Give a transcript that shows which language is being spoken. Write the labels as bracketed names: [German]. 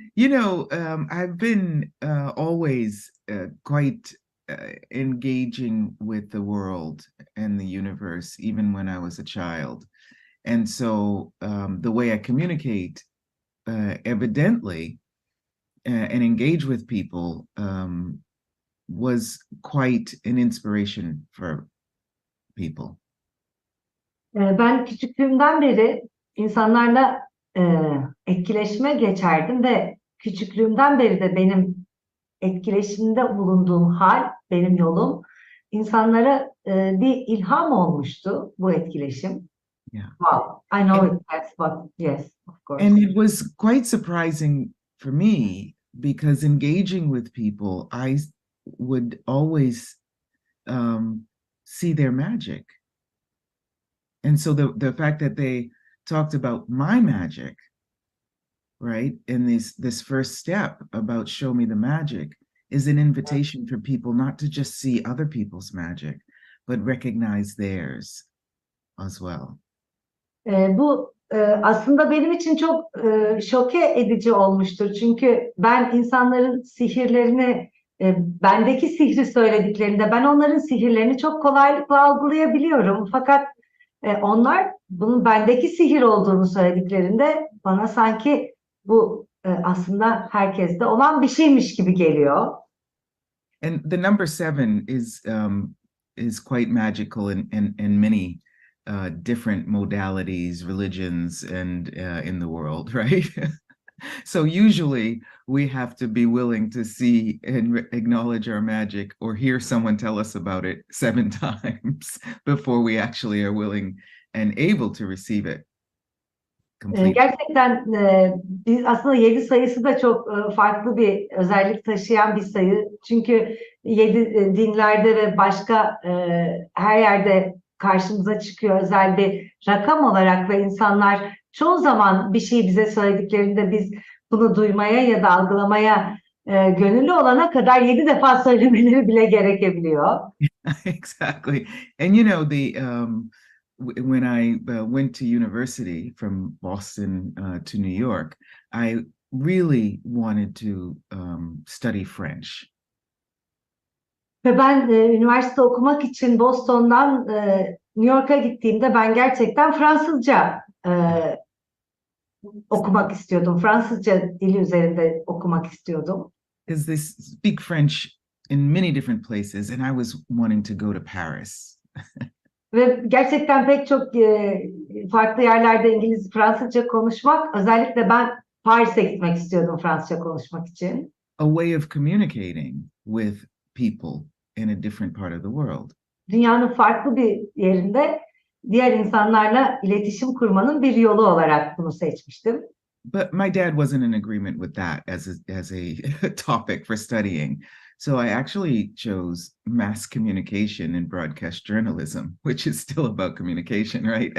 [English] You know, I've been always quite engaging with the world and the universe, even when I was a child. And so the way I communicate evidently and engage with people was quite an inspiration for people. [Turkish] Ben küçüklüğümden beri insanlarla etkileşime geçerdim ve küçüklüğümden beri de benim etkileşimde bulunduğum hal, benim yolum insanlara bir ilham olmuştu bu etkileşim. [English] Yeah. Wow, I know it has, but yes, of course. And it was quite surprising for me because engaging with people, I would always see their magic. And so the fact that they talked about my magic, right, in this first step about show me the magic is an invitation for people not to just see other people's magic, but recognize theirs as well. [Turkish] Bu aslında benim için çok şoke edici olmuştur. Çünkü ben insanların sihirlerini, bendeki sihri söylediklerinde ben onların sihirlerini çok kolaylıkla algılayabiliyorum. Fakat onlar bunun bendeki sihir olduğunu söylediklerinde bana sanki bu aslında herkeste olan bir şeymiş gibi geliyor. [English] And the number 7 is quite magical in many different modalities, religions, and in the world, right? So usually we have to be willing to see and acknowledge our magic or hear someone tell us about it 7 times before we actually are willing and able to receive it completely. [Turkish] Gerçekten biz aslında 7 sayısı da çok farklı bir özellik taşıyan bir sayı. Çünkü 7 dinlerde ve başka her yerde karşımıza çıkıyor özel bir rakam olarak ve insanlar çoğu zaman bir şey bize söylediklerinde biz bunu duymaya ya da algılamaya gönüllü olana kadar 7 defa söylemeleri bile gerekebiliyor. [English] Exactly. And you know, when I went to university from Boston to New York, I really wanted to study French. [Turkish] Ve ben üniversite okumak için Boston'dan New York'a gittiğimde ben gerçekten Fransızca okumak istiyordum. Fransızca dili üzerinde okumak istiyordum. [English] Because they speak French in many different places, and I was wanting to go to Paris. [Turkish] Ve gerçekten pek çok farklı yerlerde Fransızca konuşmak, özellikle ben Paris'e gitmek istiyordum Fransızca konuşmak için. [English] A way of communicating with people in a different part of the world. [Turkish] Dünyanın farklı bir yerinde diğer insanlarla iletişim kurmanın bir yolu olarak bunu seçmiştim. [English] But my dad wasn't in agreement with that as a topic for studying. So I actually chose mass communication and broadcast journalism, which is still about communication, right?